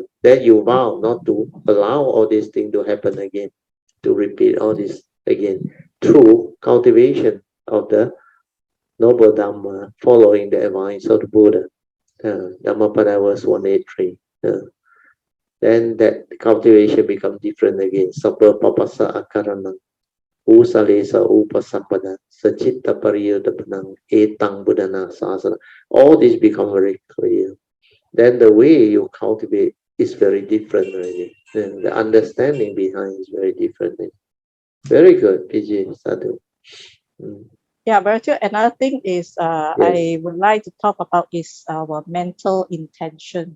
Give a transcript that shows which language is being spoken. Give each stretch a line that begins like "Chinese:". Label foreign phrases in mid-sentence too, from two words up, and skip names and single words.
English: Then you vow not to allow all these things to happen again, to repeat all this again, through cultivation of the noble Dhamma, following the advice of the Buddha. Dhammapada verse 183. Then that cultivation becomes different again.
Pali: Sabba papasa akaranam. Usalesa upasampada. Sachitta pariyudapanam. Etang buddhana sasana.
English: All this become very clear. Then the way you cultivate is very different already. Then the understanding behind is very different. Very good, PG Sadhu. Yeah, Virtue. Another thing is I would like to talk about is our mental intention.